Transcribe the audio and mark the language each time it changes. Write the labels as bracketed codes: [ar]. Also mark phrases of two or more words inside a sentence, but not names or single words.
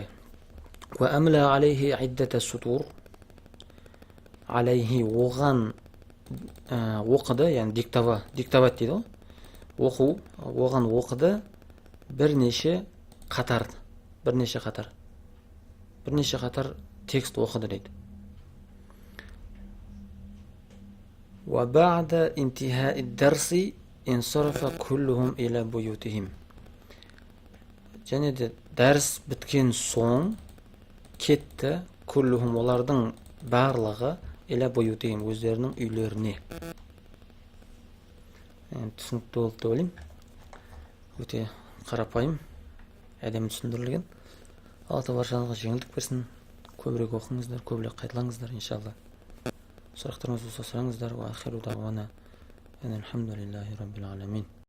[ar] وأملى عليه عدة سطور. [kk] Алейхи оған оқыды, яғни диктовать дейді. Оқу, оған оқыды бірнеше қатар текст оқыды дейді. [ar] وبعد انتهاء الدرس انصرف كلهم إلى بيوتهم. [kk] Және де дәріс біткен соң кетті куллухум, олардың барлығы [ar] إلى بيوتهم, [kk] өздерінің үйлеріне. Түсінікті болды деп ойлаймын. Өте қарапайым, әдемі түсіндірілген. Алла баршаңызға жеңілдік берсін. Көбірек оқыңыздар, көбірек қайталаңыздар, иншалла. Сұрақтарыңыз болса сұраңыздар. [ar] وآخر دعوانا الحمد لله رب العالمين.